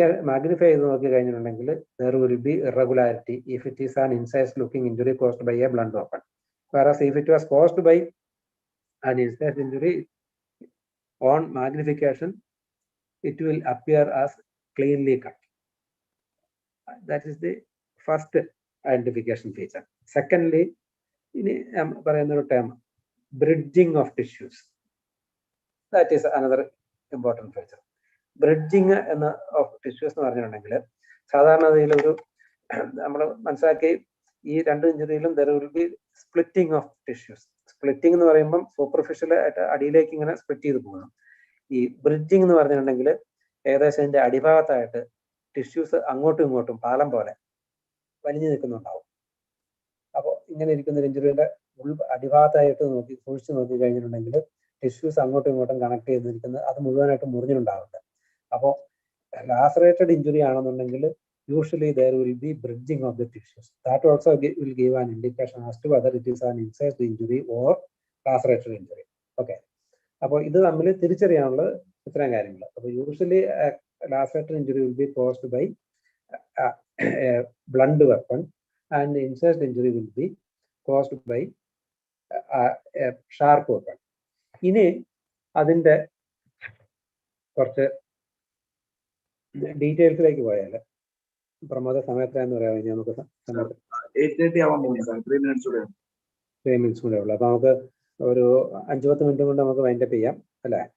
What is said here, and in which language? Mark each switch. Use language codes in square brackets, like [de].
[ml] Magnify ചെയ്ത് നോക്കി കഴിഞ്ഞിട്ടുണ്ടെങ്കിൽ [en] there will be irregularity if it is an incised looking injury caused by a blunt weapon. Whereas if it was caused by an incised injury, on magnification it will appear as cleanly cut. That is the first identification feature. Secondly, [ml] ഇനി പറയുന്ന ഒരു term [en] bridging of tissues. That is another important feature. [ml] Bridging എന്ന of tissues എന്ന് പറഞ്ഞിട്ടുണ്ടെങ്കിൽ സാധാരണഗതിയിൽ ഒരു നമ്മൾ മനസ്സിലാക്കി ഈ രണ്ട് ഇഞ്ചുറിയിലും [en] there will be splitting of tissues. [ml] Splitting എന്ന് പറയുമ്പം സൂപ്പർഫിഷ്യൽ ആയിട്ട് അടിയിലേക്ക് ഇങ്ങനെ സ്പ്ലിറ്റ് ചെയ്ത് പോകണം. ഈ ബ്രിഡ്ജിങ് എന്ന് പറഞ്ഞിട്ടുണ്ടെങ്കിൽ ഏകദേശം അതിന്റെ അടിഭാഗത്തായിട്ട് ടിഷ്യൂസ് അങ്ങോട്ടും ഇങ്ങോട്ടും പാലം പോലെ വലിഞ്ഞു നിൽക്കുന്നുണ്ടാവും. അപ്പോൾ ഇങ്ങനെ ഇരിക്കുന്ന ഒരു ഇഞ്ചുറിയുടെ അടിഭാഗത്തായിട്ട് സൂക്ഷിച്ച് നോക്കി കഴിഞ്ഞിട്ടുണ്ടെങ്കിൽ ടിഷ്യൂസ് അങ്ങോട്ടും ഇങ്ങോട്ടും കണക്ട് ചെയ്തിരിക്കുന്നത് അത് മുഴുവനായിട്ട് മുറിഞ്ഞിട്ടുണ്ടാവുന്നുണ്ട്. അപ്പോൾ ലാസറേറ്റഡ് ഇഞ്ചുറി ആണെന്നുണ്ടെങ്കിൽ [en] usually there will be bridging of the tissues. That also will give an indication as to whether it is an incised injury or lacerated injury. Okay. [ml] അപ്പോൾ ഇത് തമ്മിൽ തിരിച്ചറിയാനുള്ള ഇത്രയും കാര്യങ്ങൾ. [en] അപ്പോൾ usually lacerated injury will be caused by a blunt weapon and incised injury will be caused by a sharp weapon. [ml] ഇനി അതിന്റെ കുറച്ച് ഡീറ്റെയിൽസിലേക്ക് പോയാൽ പ്രമോദ സമയത്ത് പറയാം. ഇനി നമുക്ക് 8:30 ആവാൻ പോകുന്നു സാർ. [en] 3 minutes [ml] കൂടെ ഉള്ളു. അപ്പൊ നമുക്ക് ഒരു 5-10 മിനിറ്റ് കൊണ്ട് നമുക്ക് വൈൻഡപ്പ് ചെയ്യാം അല്ലേ?